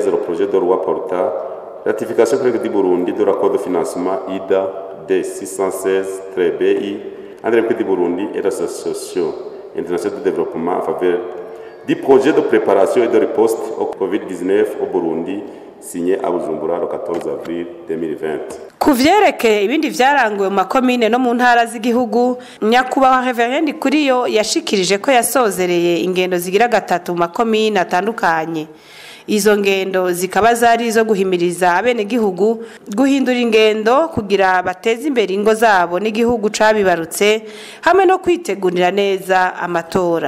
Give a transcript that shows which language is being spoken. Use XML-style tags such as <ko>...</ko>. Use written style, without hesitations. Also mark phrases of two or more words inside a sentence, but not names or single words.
<fr>Le projet de loi portant ratification par du Burundi de l'accord de financement IDA D616-BI entre la République du Burundi et l'Association internationale de développement en faveur du projet de préparation et de riposte au Covid-19 au Burundi, signé à Bujumbura le 14 avril 2020.</fr> <rn>Ku vyerekeye ibindi vyaranguwe mu makomine no mu ntara z'igihugu, nyakubahwa Reverend Kuriyo yashikirije ko yasozereye ingendo zigira gatatu mu makomine atandukanye. Izo ngendo zikaba zari izo guhimiriza abenegihugu guhindura ingendo kugira bateze imbere ingo zabo n'igihugu cabibarutse hamwe no kwitegurira neza amatora.</rn>